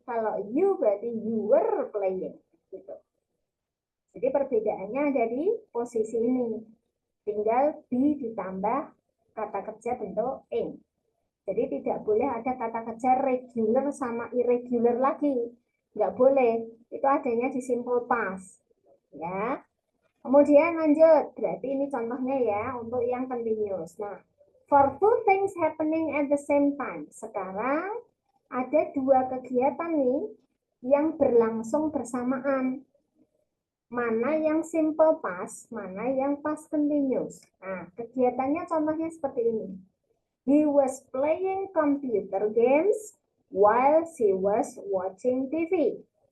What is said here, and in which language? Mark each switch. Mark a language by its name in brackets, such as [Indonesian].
[Indonesian] Kalau [English] you [Indonesian] berarti [English] you were playing. [Indonesian] Gitu. Jadi perbedaannya ada di posisi ini. Tinggal be ditambah kata kerja bentuk ing. Jadi tidak boleh ada kata kerja regular sama irregular lagi. Nggak boleh. Itu adanya di simple past. Ya. Kemudian lanjut. Berarti ini contohnya ya untuk yang continuous. [English] Nah, for two things happening at the same time. [Indonesian] Sekarang ada dua kegiatan nih yang berlangsung bersamaan. Mana yang simple past, mana yang past continuous. Nah, kegiatannya contohnya seperti ini. [English] He was playing computer games while she was watching TV.